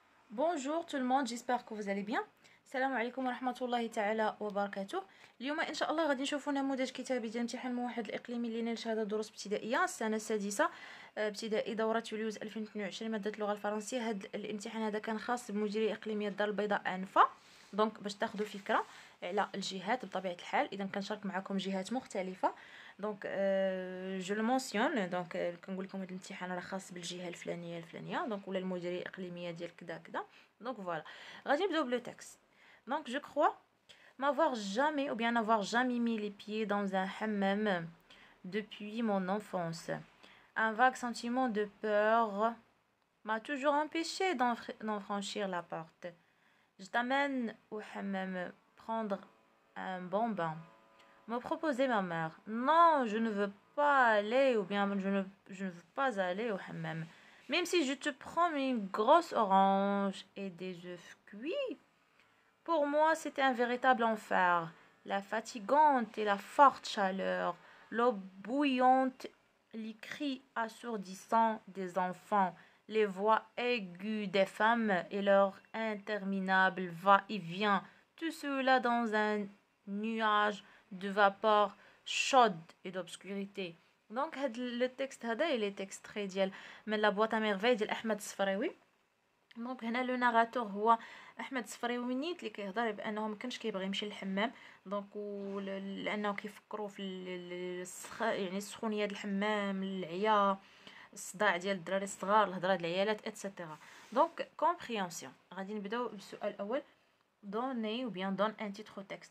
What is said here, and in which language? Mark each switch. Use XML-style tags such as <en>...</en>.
<fr>Bonjour tout le monde, j'espère que vous allez bien.</fr> <ar>السلام عليكم ورحمة الله تعالى وبركاته. اليوم إن شاء الله غادي نشوفوا نموذج كتابي ديال امتحان الموحد الإقليمي اللي نال شهادة دروس ابتدائية السنة السادسة ابتدائي دورة توليوز 2022 مادة اللغة الفرنسية. هذا الامتحان هذا كان خاص بمديرية إقليمية الدار البيضاء أنفا. دونك باش تاخذوا فكرة على الجهات بطبيعة الحال، إذا كنشارك معكم جهات مختلفة. دونك جو لو مونسيون، دونك كنقول لكم هذا الامتحان راه خاص بالجهة الفلانية دونك ولا المديرية الإقليمية ديال كذا كذا. دونك فوالا غادي نبداو بلو تكست.</ar> <fr>Donc je crois m'avoir jamais ou bien n'avoir jamais mis les pieds dans un hammam depuis mon enfance. Un vague sentiment de peur m'a toujours empêché d'en franchir la porte. Je t'amène au hammam prendre un bon bain. Me proposait ma mère. Non, je ne veux pas aller ou bien je ne veux pas aller au hammam. Même si je te prends une grosse orange et des œufs cuits. Pour moi, c'était un véritable enfer. La fatigante et la forte chaleur, l'eau bouillante, les cris assourdissants des enfants, les voix aiguës des femmes et leur interminable va-et-vient, tout cela dans un nuage de vapeur chaude et d'obscurité. Donc le texte</fr> <ar>هذا</ar> <fr>il est extrait</fr> <ar>ديال من</ar> <fr>لا بواط à merveille ديال احمد الصفراوي.</fr> <ar>دونك هنا لو ناراتور هو احمد الصفراوي نيت اللي كيهضر بانه ما كانش كيبغي يمشي للحمام. دونك لانه كيفكروا في يعني السخونيه ديال الحمام، العيا، الصداع ديال الدراري الصغار، الهضره ديال العيالات اتسيتيرا. دونك كومبريهنسيون غادي نبداو بالسؤال الاول.</ar> <fr>دوني ou bien donne un titre au texte.</fr>